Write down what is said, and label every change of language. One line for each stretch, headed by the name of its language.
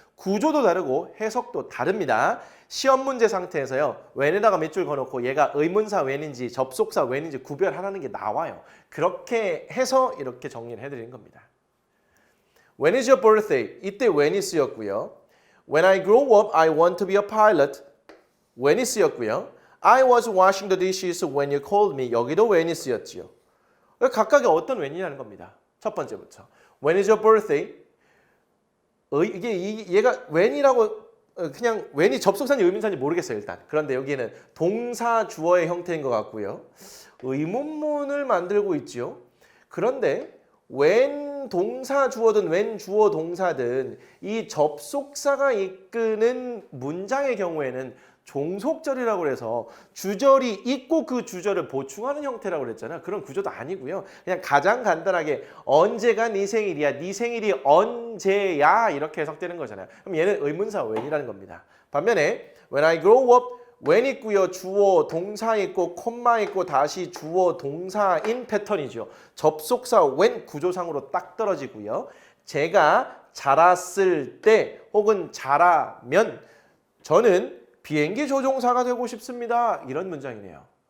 Korean: 구조도 다르고 해석도 다릅니다. 시험 문제 상태에서요. when에다가 밑줄 그어놓고 얘가 의문사 when인지 접속사 when인지 구별하라는 게 나와요. 그렇게 해서 이렇게 정리를 해드리는 겁니다.
English: When is your birthday?
Korean: 이때 when이 쓰였고요.
English: When I grow up, I want to be a pilot.
Korean: when이 쓰였고요.
English: I was washing the dishes when you called me.
Korean: 여기도 when이 쓰였지요. 각각의 어떤 when이라는 겁니다. 첫 번째부터.
English: When is your birthday?
Korean: 얘가 when이라고 그냥 when이 접속사인지 의문사인지 모르겠어요, 일단. 그런데 여기는 동사 주어의 형태인 것 같고요. 의문문을 만들고 있죠. 그런데 when 동사 주어든 when 주어 동사든 이 접속사가 이끄는 문장의 경우에는 종속절이라고 해서 주절이 있고 그 주절을 보충하는 형태라고 그랬잖아요. 그런 구조도 아니고요. 그냥 가장 간단하게 언제가 네 생일이야, 네 생일이 언제야 이렇게 해석되는 거잖아요. 그럼 얘는 의문사 when이라는 겁니다. 반면에
English: when I grow up, when
Korean: 있고요. 주어, 동사 있고 콤마 있고 다시 주어, 동사인 패턴이죠. 접속사 when 구조상으로 딱 떨어지고요. 제가 자랐을 때 혹은 자라면 저는 비행기 조종사가 되고 싶습니다. 이런 문장이네요.